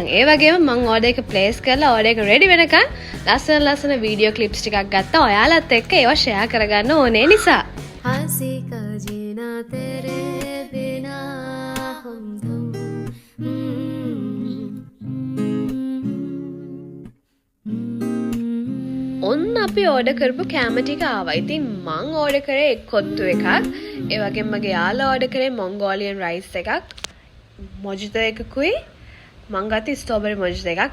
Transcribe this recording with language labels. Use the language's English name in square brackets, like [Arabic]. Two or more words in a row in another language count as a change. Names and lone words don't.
[Sinhala] ඒ වගේම මම order එක place කරලා order එක ready වෙනකන් ලස්සන [English] video clips [Sinhala] ටිකක් ගත්තා ඔයාලත් එක්ක ඒවා share කරගන්න ඕනේ නිසා. [Hindi] हंसी का जीना तेरे बिना हमदम [Sinhala] ඔන්න අපි ඕඩර් කරපු කෑම ටික ආවා. ඉතින් මං ඕඩර් කරේ කොත්තු එකක්. ඒ වගේම මගේ යාළුවා ඕඩර් කරේ [English] Mongolian rice [Sinhala] එකක්. මොජිතෝ එකකුයි. මං ගත්තේ [English] strawberry mojito [Sinhala] එකක්.